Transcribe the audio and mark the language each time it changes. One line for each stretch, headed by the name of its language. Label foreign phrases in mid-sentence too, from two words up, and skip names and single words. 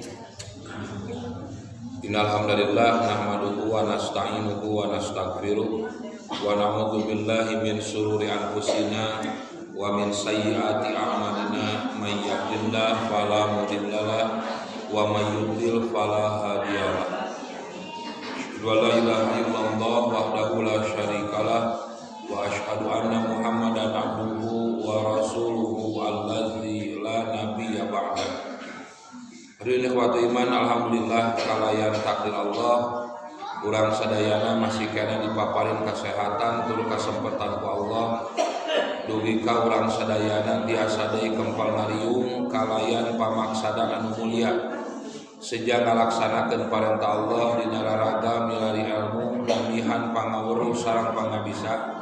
Arabic: إن الحمد لله نحمده ونستعينه ونستغفره ونعوذ بالله من شرور أنفسنا ومن سيئات أعمالنا من يهده الله فلا مضل له ومن يضلل فلا هادي له. ولا إله إلا الله وحده لا شريك له وأشهد أن محمدا عبده ورسوله الذي لا نبي بعده. حاضرين إخوتي إيمان,
Sundanese: alhamdulillah kalayan takdir Allah urang sadayana masih kena dipaparin kesehatan tur kasempatan ku Allah. Dugi ka urang sadayana tiasa deui kempal ngariung kalayan pamaksana anu mulia sejak ngalaksanakeun parentah Allah dina raraga milari ilmu damihan pangawruh sareng pangabisa.